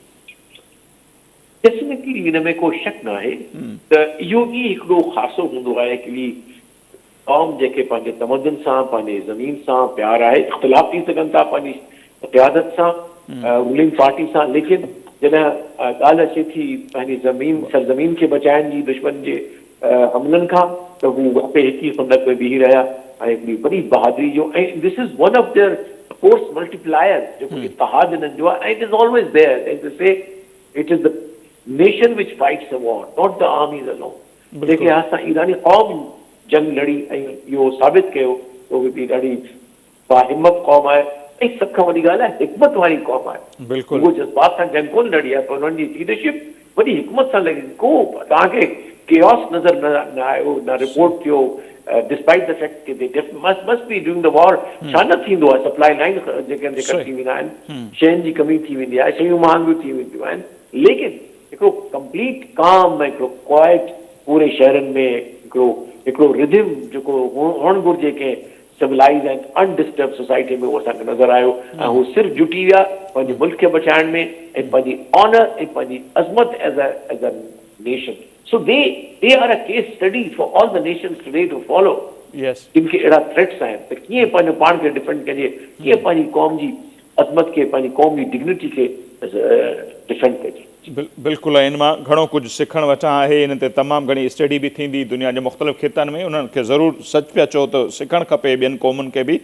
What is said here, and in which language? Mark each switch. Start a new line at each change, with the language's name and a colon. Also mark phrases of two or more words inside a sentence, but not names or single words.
Sindhi: डेफिनेटली हिन में को शक न आहे त इहो बि हिकिड़ो ख़ासो हूंदो आहे कि क़ौम जेके पंहिंजे तमदन सां, पंहिंजे ज़मीन सां प्यार आहे, इख़्तिलाफ़ थी सघनि था पंहिंजी क़यादत सां,
English: ruling party
Sindhi: सां, लेकिन जॾहिं ॻाल्हि अचे थी पंहिंजी सरज़मीन खे बचाइण जी दुश्मन जे हमलनि खां, त हू आपे हिक ई सुनत में बीही रहिया, ऐं हिकिड़ी वॾी बहादुरी जो, ऐं
English: this is one of their force multiplier
Sindhi: जेको इत्तेहाद हिननि जो आहे, ऐं
English: it is always there, and to say it is the nation which fights a war, not the armies alone.
Sindhi: लेकिन असां ईरानी क़ौम जंग लड़ी ऐं इहो साबित कयो त उहो बि ॾाढी बाहिम्मत क़ौम आहे, ऐं सभ खां वॾी ॻाल्हि आहे हिकमत वारी क़ौम आहे। उहो जज़्बात सां जंग कोन लड़ी आहे, पर हुननि जी लीडरशिप वॾी हिकमत सां लॻी। को तव्हांखे केओस नज़र न आयो, न रिपोर्ट थियो,
English: despite the fact कि they must be during the war.
Sindhi: छा न थींदो आहे,
English: supply line
Sindhi: जेके थी वेंदा आहिनि, शयुनि जी कमी थी वेंदी आहे, शयूं महांगियूं थी वेंदियूं आहिनि, लेकिन हिकिड़ो कंप्लीट काम, हिकिड़ो क्वाइट पूरे शहरनि में हिकिड़ो रिधिम जेको हुअणु घुरिजे कंहिं
English: civilize and undisturb society
Sindhi: में उहो असांखे नज़र आयो ऐं हू सिर्फ़ु जुटी विया पंहिंजे मुल्क खे बचाइण में ऐं पंहिंजी ऑनर ऐं पंहिंजी अज़मत
English: as a nation. so they are a case study for all the nations today to follow. यस,
Sindhi: जिनखे अहिड़ा थ्रेट्स आहिनि त कीअं पंहिंजो पाण खे डिफेंड कजे, कीअं पंहिंजी क़ौम जी अज़मत खे, पंहिंजी क़ौम जी डिग्निटी खे डिफेंड कजे. बिल्कुलु. इन मां घणो कुझु सिखणु वठां आहे. इन ते तमामु घणी स्टडी बि थींदी दुनिया जे मुख़्तलिफ़ ख़ितनि में. उन्हनि खे ज़रूरु सच पिया चओ त सिखणु खपे ॿियनि क़ौमुनि खे बि.